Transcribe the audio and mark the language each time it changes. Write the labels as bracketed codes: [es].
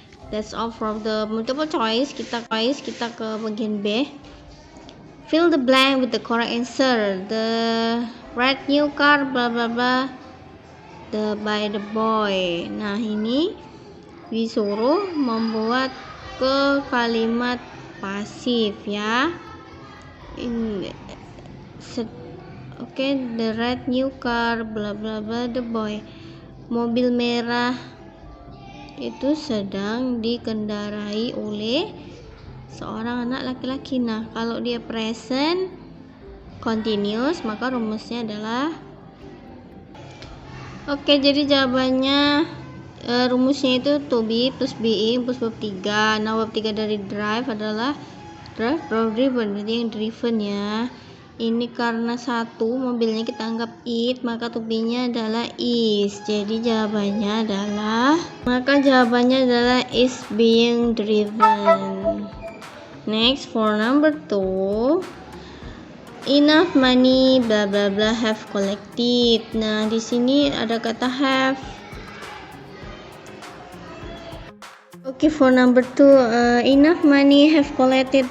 [en] That's all from the multiple choice. [id] Kita ke bagian B. [en] Fill the blank with the correct answer. The red new car blah blah blah by the boy. [id] Nah, ini disuruh membuat ke kalimat pasif ya. [en] The red new car blah blah blah the boy. [id] Mobil merah itu sedang dikendarai oleh seorang anak laki-laki. Nah, kalau dia present continuous, maka rumusnya adalah jadi jawabannya rumusnya itu to be plus being plus bab 3. Nah, bab 3 dari drive adalah driven, berarti yang driven ya. Ini karena satu mobilnya kita anggap it, maka to be-nya adalah is. Jadi jawabannya adalah is being driven. [en] Next for number 2, enough money blah blah blah have collected. [id] Nah, di sini ada kata have. [en] For number 2, enough money have collected.